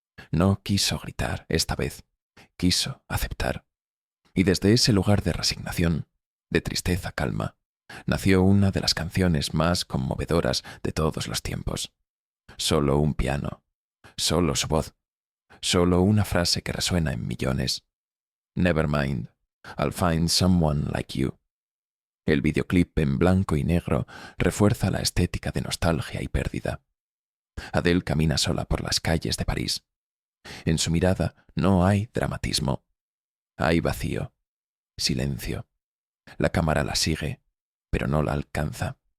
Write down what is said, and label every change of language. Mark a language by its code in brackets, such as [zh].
[es] No quiso gritar esta vez, quiso aceptar. Y desde ese lugar de resignación, de tristeza calma, nació una de las canciones más conmovedoras de todos los tiempos. Solo un piano, solo su voz, solo una frase que resuena en millones. [en] Never mind, I'll find someone like you. [es] El videoclip en blanco y negro refuerza la estética de nostalgia y pérdida. Adele camina sola por las calles de París. En su mirada no hay dramatismo. Hay vacío, silencio. La cámara la sigue, pero no la alcanza.